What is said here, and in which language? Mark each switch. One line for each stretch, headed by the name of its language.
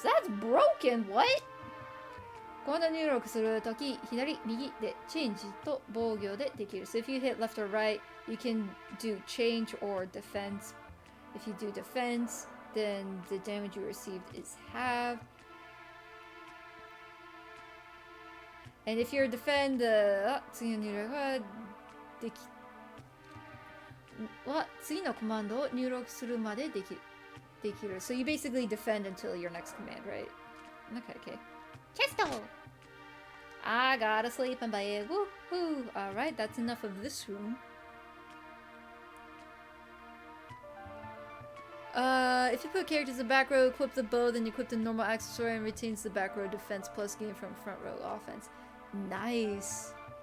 English: That's broken. What?
Japanese: 今度入力するとき、左、右でチェンジと防御でできる。
English: So if you hit left or right, you can do change or defense. If you do defense, then the damage you received is halved. And if you're defend,
Japanese: 次の入力はでき、次のコマンドを入力するまでできる。
English: So you basically defend until your next command, right? Okay. Chesto! I gotta sleep in bed. Woohoo! Alright, that's enough of this room. If you put characters in back row, equip the bow, then equip the normal accessory and retains the back row defense plus gain from front row offense. Nice.